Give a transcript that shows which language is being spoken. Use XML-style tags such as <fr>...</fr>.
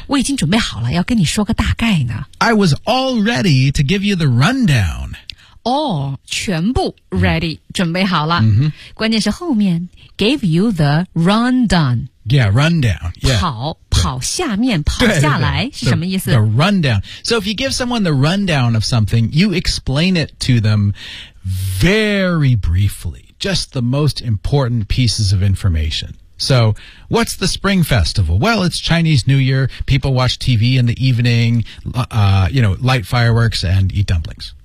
<zh>我已经准备好了，要跟你说个大概呢。</zh> <en>I was all ready to give you the rundown.</en> <zh>All, 全部 ready,、准备好了、</zh> <en>mm-hmm.</en> <zh>关键是后面</zh> <en>gave you the rundown. Yeah, rundown. Yeah.</en> <zh>跑下面跑下来是什么意思</zh> <en>the rundown. So if you give someone the rundown of something, you explain it to them very briefly. Just the most important pieces of information. So, what's the Spring Festival? Well, it's Chinese New Year. People watch TV in the evening, light fireworks and eat dumplings.</en>